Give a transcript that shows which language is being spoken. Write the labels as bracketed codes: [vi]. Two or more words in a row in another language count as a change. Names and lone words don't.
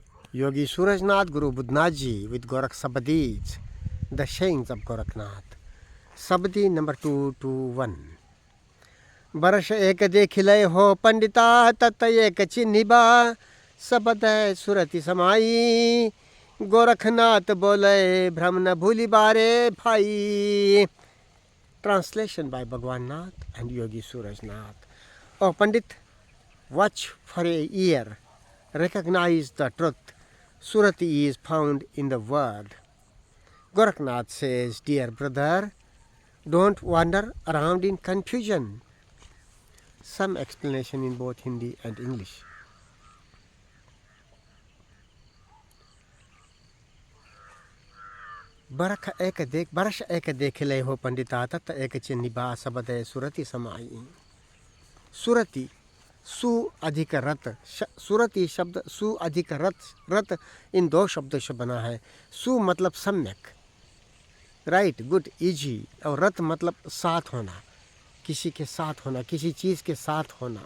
[en] Yogi Surajnath, Guru Budnaji with Gorakh Sabadi, the sayings of Gorakhnath. Sabadi number 221. [hi] बरस एक देखिलै हो पंडिता, तत एक चीन्हिबा, सबदैं सुरति समाई, Gorakhnath बोलै, भ्रम भूलिबा रे भाई. [en] Translation by Bhagwan Nath and Yogi Surajnath. Oh Pandit, watch for a ear, recognize the truth. Surati is found in the word. Gorakhnath says, dear brother, don't wander around in confusion. Some explanation in both Hindi and English. [hi] बरस एक देखिलै हो पंडिता, तत एक चीन्हिबा, सबदैं सुरति समाई. सुरति सु अधिक रत, सुरति शब्द सु अधिक रत इन दो शब्दों से बना है. सु मतलब सम्यक, [en] right, good, easy, [hi] और रत मतलब साथ होना, किसी के साथ होना, किसी चीज़ के साथ होना.